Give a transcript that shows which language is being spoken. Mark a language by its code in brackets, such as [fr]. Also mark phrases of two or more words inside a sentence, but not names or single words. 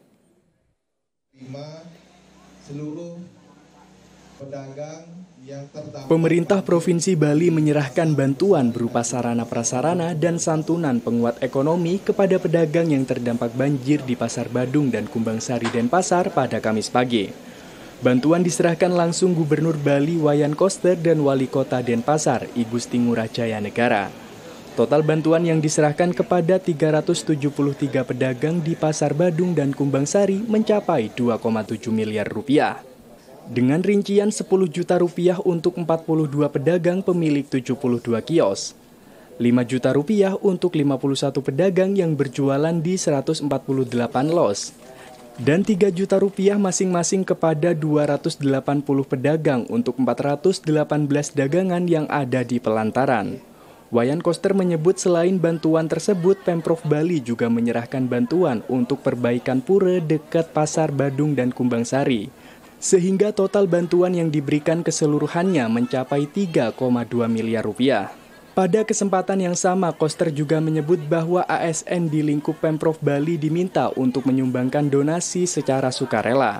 [id] Seluruh pedagang Pemerintah Provinsi Bali menyerahkan bantuan berupa sarana-prasarana dan santunan penguat ekonomi kepada pedagang yang terdampak banjir di Pasar Badung dan Kumbangsari Denpasar pada Kamis pagi. Bantuan diserahkan langsung Gubernur Bali Wayan Koster dan Wali Kota Denpasar I Gusti Ngurah Jaya Negara. Total bantuan yang diserahkan kepada 373 pedagang di Pasar Badung dan Kumbangsari mencapai 2,7 miliar rupiah. Dengan rincian 10 juta rupiah untuk 42 pedagang pemilik 72 kios, 5 juta rupiah untuk 51 pedagang yang berjualan di 148 los, dan 3 juta rupiah masing-masing kepada 280 pedagang untuk 418 dagangan yang ada di pelantaran. Wayan Koster menyebut selain bantuan tersebut, Pemprov Bali juga menyerahkan bantuan untuk perbaikan pura dekat Pasar Badung dan Kumbangsari, sehingga total bantuan yang diberikan keseluruhannya mencapai 3,2 miliar rupiah. Pada kesempatan yang sama, Koster juga menyebut bahwa ASN di lingkup Pemprov Bali diminta untuk menyumbangkan donasi secara sukarela.